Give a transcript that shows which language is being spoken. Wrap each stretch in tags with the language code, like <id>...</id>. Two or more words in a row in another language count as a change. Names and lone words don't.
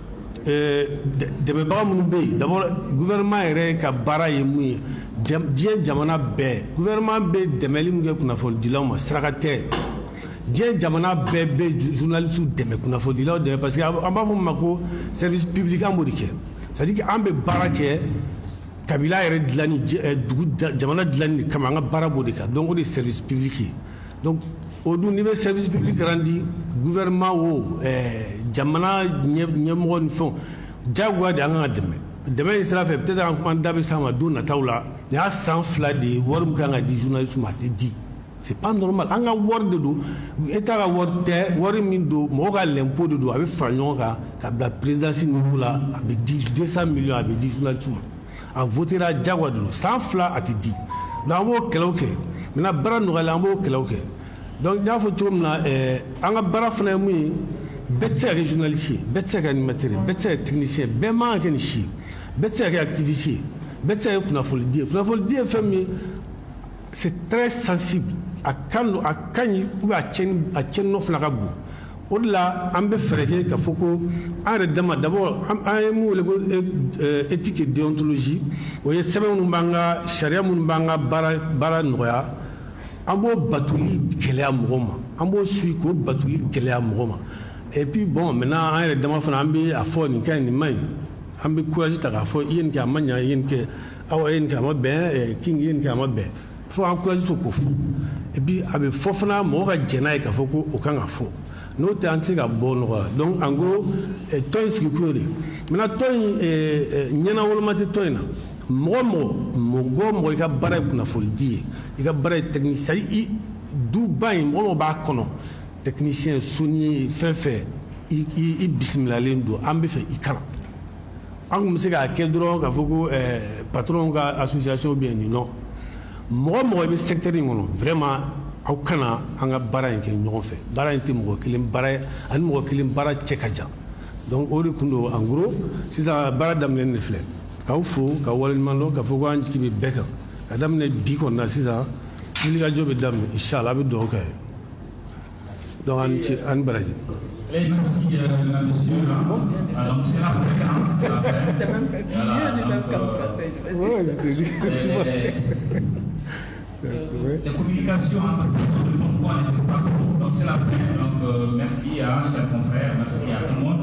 <bm>dɛmɛbaga minnu bɛ yen</bm> <fr>d'abord gouvernement</fr> <bm>yɛrɛ ka baara ye mun ye diɲɛ jamana bɛɛ gouvernement bɛ dɛmɛli min kɛ kunnafonidilaw ma saraka tɛ diɲɛ jamana bɛɛ bɛ journalistes dɛmɛ kunnafonidilaw dɛmɛ</bm> <fr>parce que</fr> <bm>an b'a fɔ min ma ko</bm> <fr>service public</fr> <bm>an b'o de kɛ</bm> <fr>c'est à dire que</fr> <bm>an bɛ baara kɛ kabila yɛrɛ dilanni dugu jamana dilanni de kama an ka baara b'o de kan donc o de ye</bm> <fr>service public</fr> <bm>ye donc o dun n'i bɛ</bm> <fr>service public randi gouvernement</fr> <bm>o jamana ɲɛmɔgɔ ni fɛnw diyagoya de an kan ka dɛmɛ in sira fɛ peut-être an da bɛ s'a ma don nataw la nin y'a san 2 de ye wari min kan ka di journaliste ma a tɛ di</bm> <fr>c'est pas normal</fr> <bm>an ka wari de don état ka wari tɛ wari min don mɔgɔ ka l'impôt de don a bɛ fara ɲɔgɔn kan ka bila</bm> <fr>présidence niveau</fr> <bm>la a bɛ di 200 millions a bɛ di journaliste ma a votera diyagoya de don san 2 a tɛ di donc an b'o kɛlɛw kɛ maintenant baara nɔgɔyala an b'o kɛlɛw kɛ donc n y'a fɔ cogo min na an ka baara fana ye mun ye bɛɛ tɛ se ka kɛ journaliste ye bɛɛ tɛ se ka kɛ animateur ye bɛɛ tɛ se ka kɛ technicien ye bɛɛ man kan ka kɛ nin si ye bɛɛ tɛ se ka kɛ activiste ye bɛɛ tɛ se ka kɛ kunnafonidi ye kunnafonidi ye fɛn min ye</bm> <fr>c'est très sensible</fr> <bm>a ka ɲi</bm> <fr>ou bien</fr> <bm>a tiɲɛni nɔ fana ka bon o de la an bɛ fɛɛrɛ kɛ ka fɔ ko an yɛrɛ dama d'abord an ye mun wele ko</bm> <fr>éthique et déontologie</fr> <bm>o ye sɛbɛn minnu b'an ka sariya minnu b'an ka baara nɔgɔya an b'o batuli gɛlɛya mɔgɔ ma an b'o suit k'o batuli gɛlɛya mɔgɔ ma</bm> <fr>et puis bon maintenant</fr> <bm>an yɛrɛ dama fana an bɛ a fɔ nin ka ɲi nin ma ɲi an bɛ courage ta k'a fɔ i ye nin kɛ a ma ɲa i ye nin kɛ aw ye nin kɛ a ma bɛn king i ye nin kɛ a ma bɛn fo an courage so k'o fɔ</bm> <fr>et puis</fr> <bm>a bɛ fɔ fana mɔgɔ ka jɛn n'a ye k'a fɔ ko o kan ka fɔ n'o tɛ an tɛ se ka bɔ nɔgɔya</bm> <fr>donc en gros</fr> <bm>tɔn in sigikun y'o de maintenant tɔn in ɲɛna woloma tɛ tɔn in na mɔgɔ i ka baara ye kunnafonidi ye i ka baara ye technicien i duba in mɔgɔ b'a kɔnɔ technicien soni fɛn fɛn i bisimilalen don an bɛ fɛ i kana an tun bɛ se k'a kɛ dɔrɔn k'a fɔ ko patron ka association bɛ yen nin nɔ mɔgɔ i bɛ secteur in kɔnɔ vraiment aw kana an ka baara in kɛ ɲɔgɔn fɛ baara in tɛ mɔgɔ kelen baara ye ani mɔgɔ kelen baara cɛ ka jan donc o de tun don</bm> <fr>en gros</fr> <bm>sisan baara daminɛ de filɛ k'aw fo ka waleɲuman dɔn k'a fɔ ko an jigi bɛ bɛɛ kan ka daminɛ bi kɔni na sisan wulikajɔ bɛ daminɛ inchallah a bɛ dugawu kɛ donc an ni baraji.</bm> <fr>Merci, monsieur. Alors, c'est la fréquence. C'est même mieux du même comme ouais, je te dis, les communications entre les bonnes fois n'étaient pas trop. Donc, c'est la fin. Donc, merci à chers confrères, merci à tout le monde.</fr>